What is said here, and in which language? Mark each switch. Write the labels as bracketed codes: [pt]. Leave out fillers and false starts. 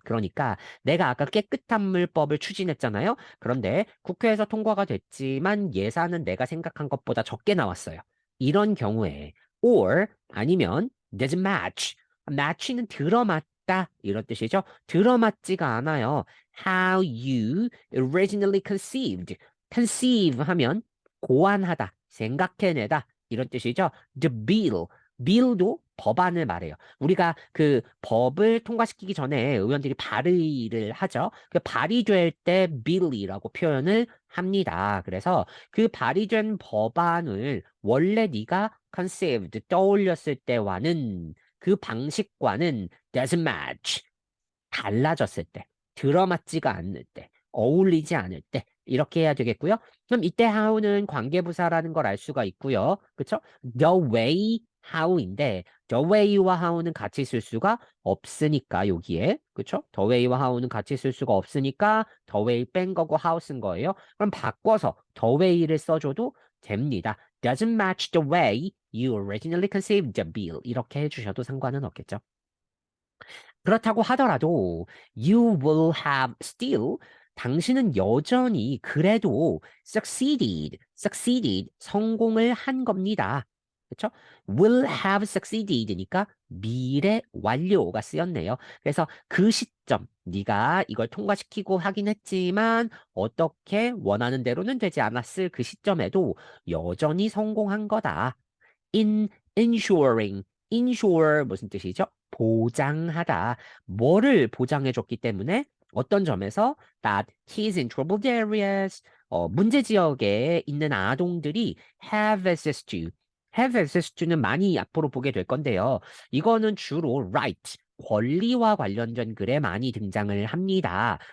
[ko] 그러니까 내가 아까 깨끗한 물법을 추진했잖아요. 그런데 국회에서 통과가 됐지만 예산은 내가 생각한 것보다 적게 나왔어요. 이런 경우에 or 아니면 [en] doesn't match. [ko] match는 들어맞다 이런 뜻이죠. 들어맞지가 않아요. [en] How you originally conceived. [ko] conceive 하면 고안하다, 생각해내다 이런 뜻이죠. [en] The bill. [ko] bill도 법안을 말해요. 우리가 그 법을 통과시키기 전에 의원들이 발의를 하죠. 그 발의될 때 bill이라고 표현을 합니다. 그래서 그 발의된 법안을 원래 네가 conceived 떠올렸을 때와는 그 방식과는 [en] doesn't match. [ko] 달라졌을 때, 들어맞지가 않을 때, 어울리지 않을 때, 이렇게 해야 되겠고요. 그럼 이때 how는 관계부사라는 걸 알 수가 있고요. 그쵸? [en] The way how인데, the way와 [ko] how는 같이 쓸 수가 없으니까, 여기에. 그쵸? [en] the way와 [ko] how는 같이 쓸 수가 없으니까, the way 뺀 거고 how 쓴 거예요. 그럼 바꿔서 the way를 써줘도 됩니다. [en] Doesn't match the way you originally conceived the bill. [ko] 이렇게 해주셔도 상관은 없겠죠. 그렇다고 하더라도 [en] you will have still [ko] 당신은 여전히 그래도 succeeded 성공을 한 겁니다. 그렇죠? will have succeeded니까 미래 완료가 쓰였네요. 그래서 그 시점 네가 이걸 통과시키고 하긴 했지만 어떻게 원하는 대로는 되지 않았을 그 시점에도 여전히 성공한 거다. [en] in ensuring insure [ko] 무슨 뜻이죠? 보장하다. 뭐를 보장해줬기 때문에 어떤 점에서 [en] that kids in troubled areas [ko] 문제 지역에 있는 아동들이 [en] have access to have access to는 [ko] 많이 앞으로 보게 될 건데요. 이거는 주로 right 권리와 관련된 글에 많이 등장을 합니다.